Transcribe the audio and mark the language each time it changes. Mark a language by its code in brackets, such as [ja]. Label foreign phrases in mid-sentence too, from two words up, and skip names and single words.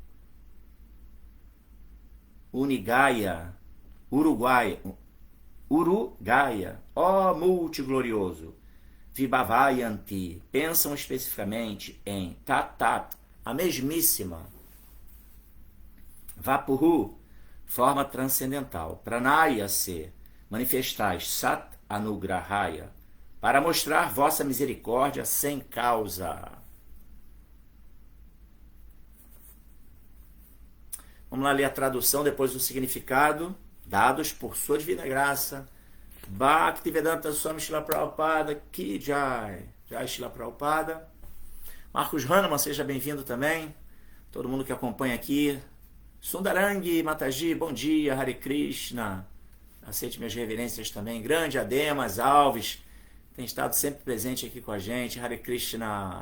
[pt] Unigaya, Urugaia, ó multiglorioso, Vibhavayanti, pensam especificamente em Tat, a mesmíssima, Vapuru, forma transcendental, [sa] प्रणयसे, manifestais, सत् अनुग्रहाय, [pt] para mostrar vossa misericórdia sem causa. Vamos lá ler a tradução, depois o significado, dados por sua divina graça. Bhaktivedanta Swami Srila Prabhupada, [hi] की जय. [pt] Jai Srila Prabhupada. Marcos Hahnemann, seja bem-vindo também. Todo mundo que acompanha aqui. Sundarangi Mataji, bom dia. Hare Krishna. Aceite minhas reverências também. Grande Ademas Alves, tem estado sempre presente aqui com a gente. Hare Krishna.